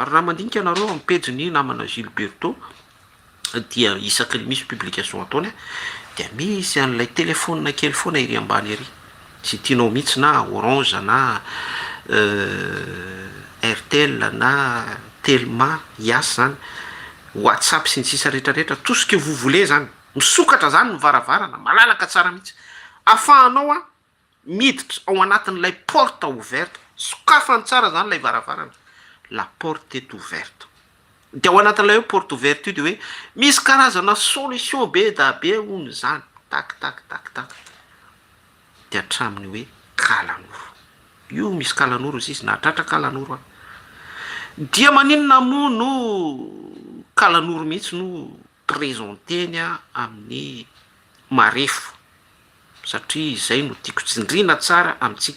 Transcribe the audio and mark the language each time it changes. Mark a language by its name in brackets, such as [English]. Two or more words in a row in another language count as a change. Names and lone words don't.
[Malagasy] Ary raha mandinika ianareo amin'ny pejiny namana Gilberto dia isaky misy publication ataony dia misy an'ilay téléphone kely foana iry ambany iry, tsy tianao mihitsy na Orange na Airtel na Telma Yas zany, WhatsApp sy ny sisa rehetrarehetra, [French] tout ce que vous voulez [Malagasy] zany, misokatra zany ny varavarana malalaka tsara mihitsy, afahanao miditra ao anatin'ilay [French] porte ouverte, [Malagasy] sokafany tsara zany ilay varavarana, [French] la porte est ouverte. [Malagasy] Dia ao anatin'ilay [French] porte ouverte [Malagasy] io dia hoe misy karazana solution be da be hono zany, tak tak tak tak, dia hatraminy hoe kalanoro. Io misy kalanoro izy na tratra kalanoro dia maninona moa no kalanoro mihitsy no présenteny amin'ny marefo, satria izay no tiako tsindrina tsara amintsika.